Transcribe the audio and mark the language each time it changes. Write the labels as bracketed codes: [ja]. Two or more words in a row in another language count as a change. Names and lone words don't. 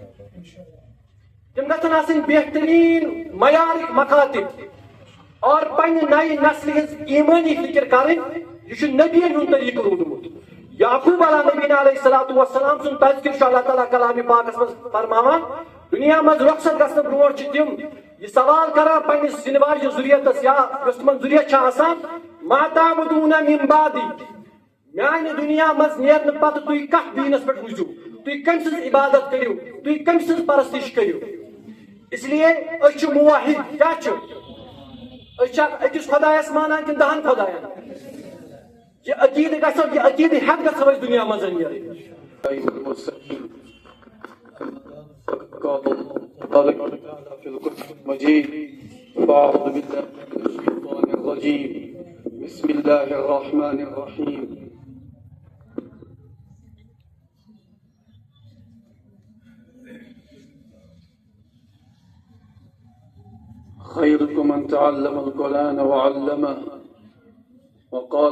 [ks] تِم گژھن آسٕنۍ بہتریٖن معیارٕکۍ مکاتب اور پننہِ نَیہِ نسلہِ ہٕنٛز ایٖمٲنی فکر کرٕنۍ یہِ چھُ نبیَن ہُنٛد طریٖقہٕ روٗدمُت یعقوب [ar] علیٰ نبیٖنہ علیہ الصلوۃ والسلام [ks] سُنٛد تذکر چھُ اللہ تعالیٰ کلامِ پاکس منٛز فرماوان دُنیا منٛز رۄخصت گژھنہٕ برونٛٹھ چھِ تِم یہِ سوال کران پننِس یِنہٕ واجنہِ ذُریتس یا یۄس تِمن ذُریت چھِ آسان [ar] ما تعبدون من بعدی [ks] میانہِ دُنیا منٛز نیرنہٕ پتہٕ تُہۍ کتھ دیٖنس پٮ۪ٹھ روٗزِو تُہۍ کٔمۍ سٕنٛز عبادت کٔرِو تُہۍ کٔمۍ سٕنٛز پرستش کٔرِو [ur] اس لیے [ks] أسۍ چھِ موحد کیٛاہ چھِ أسۍ چھا أکِس خۄدایس مانان کِنہٕ 10 خۄداین یہِ عقیٖدٕ گژھو یہِ عقیٖدٕ ہٮ۪تھ گژھو أسۍ دُنیا منٛز نیرٕنۍ [ar] قال في القرآن المجيد فأعوذ بالله من الشيطان الرجيم بسم الله الرحمن الرحيم خيركم من تعلم القرآن وعلمه وقال